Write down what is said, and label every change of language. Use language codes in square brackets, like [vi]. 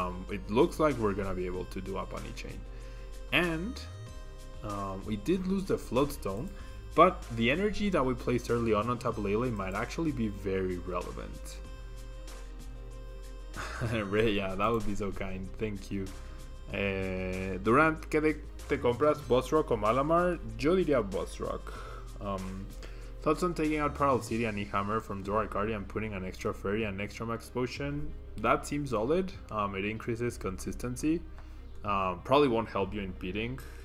[en] It looks like we're gonna be able to do a bunny chain. And we did lose the Float Stone, but the energy that we placed early on Tapu Lele might actually be very relevant. Ray, yeah, that would be so kind. Thank you. [es] Durant, ¿qué deck te compras? Buzzrock o Malamar? Yo diría Buzzrock. [en] Thoughts on taking out Parallel City and E-Hammer from Zoroark GRI and putting an extra Fairy and extra Max Potion? That seems solid. It increases consistency. Probably won't help you in beating.